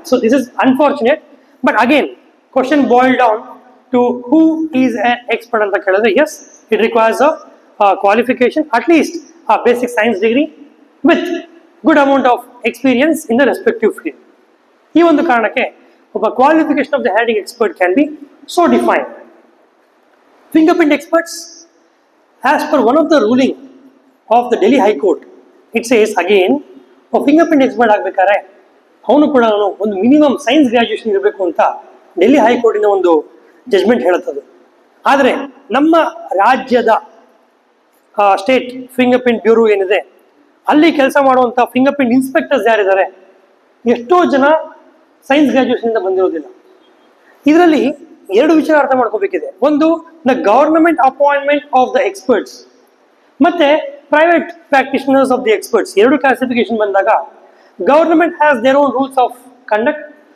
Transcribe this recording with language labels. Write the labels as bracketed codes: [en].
[en] So this is unfortunate. But again question boil down to who is an expert [kn] ಅಂತ ಕೇಳಿದ್ರೆ [en] As it requires a qualification, at least a basic science degree with good amount of experience in the respective field. [kn] ಈ ಒಂದು ಕಾರಣಕ್ಕೆ ಒಬ್ಬ [en] Qualification of the handing expert can be so defined. Fingerprint experts, as per one of the ruling of the Delhi High Court, it says again, a fingerprint expert [kn] ಆಗಬೇಕಾದ್ರೆ ಅವನು ಕೂಡ ಒಂದು minimum science graduation ಇರಬೇಕು ಅಂತ ಡೆಲ್ಲಿ ಹೈಕೋರ್ಟಿನ ಒಂದು judgement ಹೇಳುತ್ತದೆ. ಆದರೆ ನಮ್ಮ ರಾಜ್ಯದ ಸ್ಟೇಟ್ ಫಿಂಗರ್ ಪ್ರಿಂಟ್ ಬ್ಯೂರೋ ಏನಿದೆ ಅಲ್ಲಿ ಕೆಲಸ ಮಾಡುವಂಥ ಫಿಂಗರ್ ಪ್ರಿಂಟ್ ಇನ್ಸ್ಪೆಕ್ಟರ್ಸ್ ಯಾರಿದ್ದಾರೆ ಎಷ್ಟೋ ಜನ ಸೈನ್ಸ್ ಗ್ರಾಜುಯೇಷನ್ ಬಂದಿರೋದಿಲ್ಲ. ಇದರಲ್ಲಿ ಎರಡು ವಿಚಾರ ಅರ್ಥ ಮಾಡ್ಕೋಬೇಕಿದೆ. ಒಂದು, [en] the government appointment of the experts ಮತ್ತೆ private practitioners of the experts [kn] ಎರಡು ಕ್ಲಾಸಿಫಿಕೇಶನ್ ಬಂದಾಗ [en] Government has their own rules of conduct.